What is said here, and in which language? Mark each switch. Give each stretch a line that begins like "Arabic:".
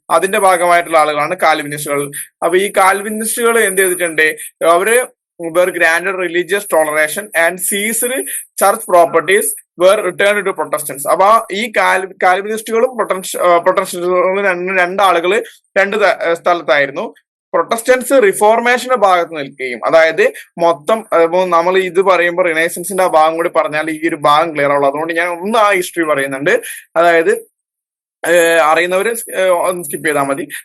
Malayalam: അതിന്റെ ഭാഗമായിട്ടുള്ള ആളുകളാണ് കാൽവിനിസ്റ്റുകൾ. അപ്പൊ ഈ കാൽവിനിസ്റ്റുകൾ എന്ത് ചെയ്തിട്ടുണ്ട്? അവര്
English: were granted religious toleration and seized church properties were returned to Protestants.
Malayalam: അപ്പൊ ഈ കാൽവിനിസ്റ്റുകളും പ്രൊട്ടസ്റ്റന്റുകളും രണ്ടാളുകള് രണ്ട് സ്ഥലത്തായിരുന്നു. പ്രൊട്ടസ്റ്റന്റ്സ് റിഫോർമേഷന്റെ ഭാഗത്ത് നിൽക്കുകയും, അതായത് മൊത്തം നമ്മൾ ഇത് പറയുമ്പോൾ റിനൈസൻസിന്റെ ആ ഭാഗം കൂടി പറഞ്ഞാൽ ഈ ഒരു ഭാഗം ക്ലിയർ ആവുള്ളൂ. അതുകൊണ്ട് ഞാൻ ഒന്ന് ആ ഹിസ്റ്ററി പറയുന്നുണ്ട്. അതായത് അറിയുന്നവര് ഒന്ന് സ്കിപ്പ് ചെയ്താൽ മതി.